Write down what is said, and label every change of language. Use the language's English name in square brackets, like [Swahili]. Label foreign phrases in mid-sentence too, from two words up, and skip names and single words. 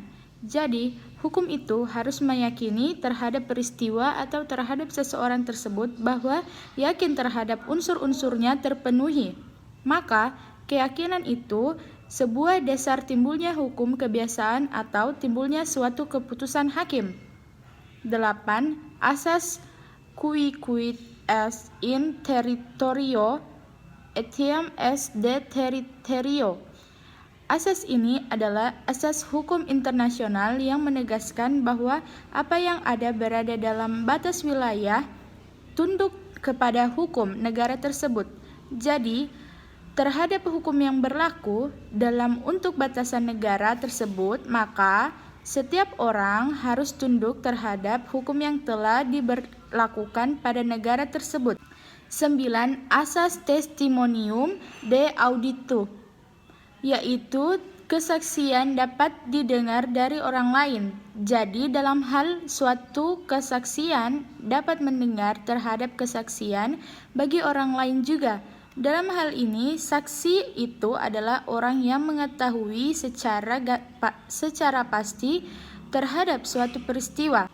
[Indonesian] Jadi, hukum itu harus meyakini terhadap peristiwa atau terhadap seseorang tersebut bahwa yakin terhadap unsur-unsurnya terpenuhi. Maka, keyakinan itu sebuah dasar timbulnya hukum kebiasaan atau timbulnya suatu keputusan hakim. 8. Asas [Latin] qui quid est in territorio etiam est de territorio. [Indonesian] Asas ini adalah asas hukum internasional yang menegaskan bahwa apa yang ada berada dalam batas wilayah tunduk kepada hukum negara tersebut. Jadi, terhadap hukum yang berlaku dalam untuk batasan negara tersebut, maka setiap orang harus tunduk terhadap hukum yang telah diberlakukan pada negara tersebut. 9. Asas [Latin] testimonium de auditu, [Indonesian] yaitu kesaksian dapat didengar dari orang lain. Jadi dalam hal suatu kesaksian dapat mendengar terhadap kesaksian bagi orang lain juga. Dalam hal ini, saksi itu adalah orang yang mengetahui secara pasti terhadap suatu peristiwa.